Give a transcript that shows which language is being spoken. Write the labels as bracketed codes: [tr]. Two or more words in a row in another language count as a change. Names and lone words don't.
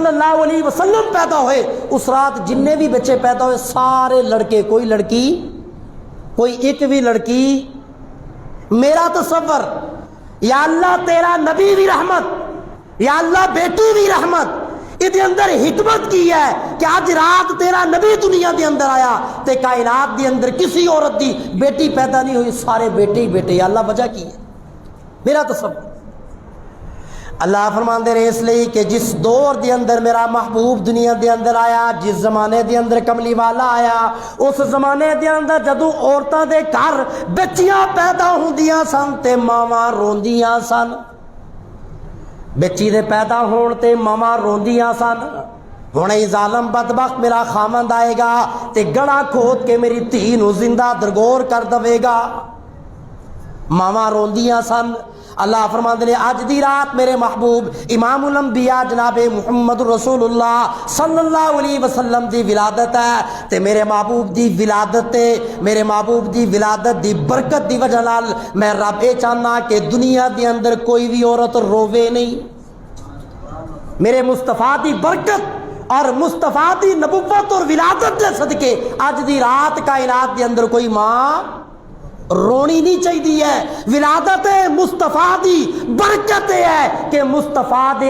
[pa] اللہ علیہ وسلم [ur] پیدا ہوئے اس رات جننے بھی بچے پیدا ہوئے سارے لڑکے [pa] کوئی لڑکی کوئی ایک بھی لڑکی میرا تصور یا اللہ تیرا نبی بھی رحمت یا اللہ بیٹی بھی رحمت ادھے اندر حکمت کی ہے کہ آج رات تیرا نبی دنیا دے اندر آیا تے کائنات دے اندر کسی عورت دی بیٹی پیدا نہیں ہوئی سارے بیٹے ہی بیٹے یا اللہ وجہ کی ہے میرا تصور اللہ فرماندے نے اس لیے کہ جس دور دے اندر میرا محبوب دنیا دے اندر آیا جس زمانے دے اندر کملی والا آیا اس زمانے دے اندر جدوں عورتاں دے گھر بچیاں پیدا ہوندیاں سن تے ماواں روندیاں سن بچی دے پیدا ہون تے ماواں روندیاں سن ہن ای ظالم بدبخت میرا خامند آئے گا تے گڑا کھود کے میری دھی نو زندہ درگور کر دے گا ماواں روندیاں سن اللہ فرماندے نے اج دی رات میرے محبوب امام الانبیاء جناب محمد رسول اللہ صلی اللہ علیہ وسلم دی ولادت ہے تے میرے محبوب دی ولادت تے میرے محبوب دی ولادت دی برکت دی وجہ نال میں رب اے چاہنا کہ دنیا دے اندر کوئی بھی عورت روے نہیں میرے مصطفیٰ دی برکت اور مصطفیٰ دی نبوت اور ولادت دے صدقے اج دی رات کائنات دے اندر کوئی ماں رونی نہیں چاہیے ہے ولادت مصطفیٰ دی برکت ہے کہ مصطفیٰ دے